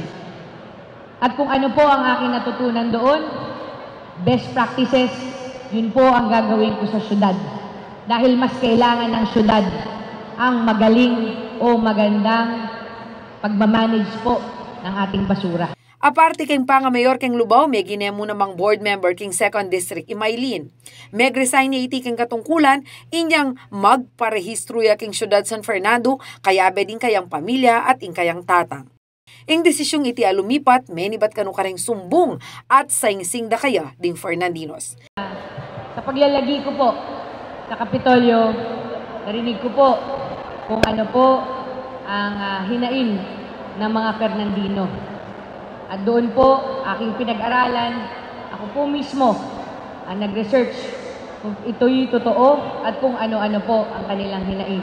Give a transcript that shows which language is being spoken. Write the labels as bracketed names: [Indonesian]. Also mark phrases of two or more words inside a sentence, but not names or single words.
[Filipino] At kung ano po ang aking natutunan doon, [English] best practices, [Filipino] yun po ang gagawin ko sa syudad. Dahil mas kailangan ng syudad ang magaling o magandang pagmamanage po ng ating basura. [Pampanga] Aparte keng pangamayor keng Lubao, may ginemo namang board member king 2nd District Imaylin. Meg-resign niya iti keng katungkulan, inyang magparehistro ya king syudad San Fernando, kaya beding kayang pamilya at kayang tatang. Ing desisyong iti alumipat, menibat kanu kareng sumbong at saingsing da kaya ding Fernandinos. [Filipino] Sa paglalagi ko po sa Kapitolyo, narinig ko po kung ano po ang hinain ng mga Fernandino. At doon po, aking pinag-aralan, ako po mismo ang nag-research kung ito'y totoo at kung ano-ano po ang kanilang hinain.